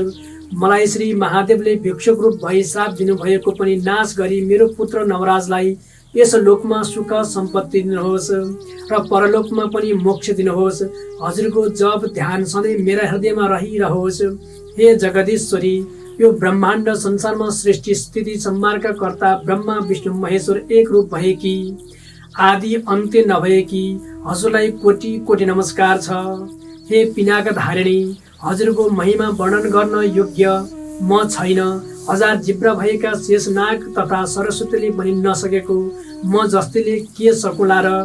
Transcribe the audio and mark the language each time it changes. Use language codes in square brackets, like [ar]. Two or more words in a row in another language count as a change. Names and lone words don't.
[ne] मलाई श्री महादेवले भिक्षुक रूप भई श्राप दिनुभएको पनि नाश गरी मेरो पुत्र नवराजलाई यस लोकमा सुख सम्पत्ति दिनुहोस् र परलोकमा पनि मोक्ष दिनुहोस्। हजुरको जप ध्यान सधैँ मेरा हृदयमा रहिरहोस्। हे जगदीश्वरी, यो ब्रह्माण्ड संसारमा सृष्टि स्थिति संहारका कर्ता ब्रह्मा विष्णु महेश्वर एक रूप भएकी आदि अन्त्य नभएकी हजुरलाई कोटि कोटि नमस्कार छ। हे पिनाका धारिणी, हजुरको महिमा वर्णन गर्न योग्य म छैन। हजार जिब्रा भएका शेषनाग तथा सरस्वतीले पनि नसकेको म जस्तैले के सकुला र।